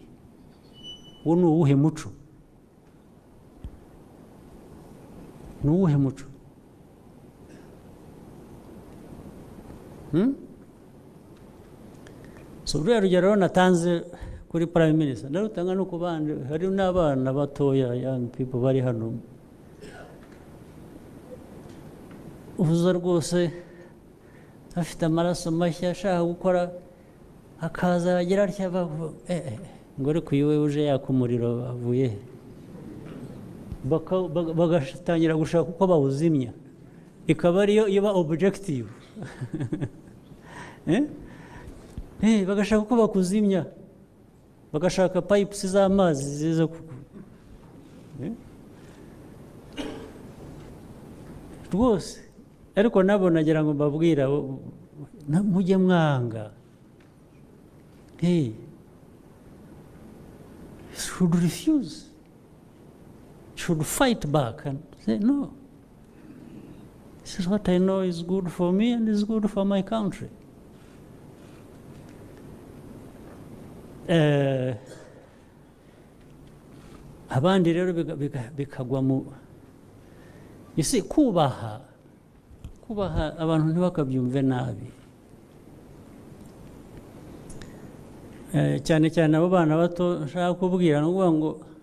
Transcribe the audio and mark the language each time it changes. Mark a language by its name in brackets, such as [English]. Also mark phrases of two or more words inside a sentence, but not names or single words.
[Kinyarwanda] Uwo ni uwuhe muco? Ni uwuhe muco? So ruriya rugero natanze kuri [English] Prime Minister [Kinyarwanda] ndarutanga no ku bandi, hari n'abana batoya, [English] young people [Kinyarwanda] bari hano, uvuza rwose afite amaraso mashya ashaka gukora, akaza agira atya ngo ariko uyu we uje yaka umuriro avuye he? Bagatangira gushaka uko bawuzimya, ikaba ariyo iba objective. Bagashaka uko bakuzimya, bagashaka pipes z'amazi ziza rwose. Ariko nabo nagira ngo mbabwira mujye mwanga, [English] should refuse, should fight back and say no, this is what I know is good for me and is good for my country. [Kinyarwanda] Abandi rero bikagwa mu isi, kubaha abantu ntibakabyumve nabi, cyane cyane abo bana bato nshaka kubwira, no kuvuga ngo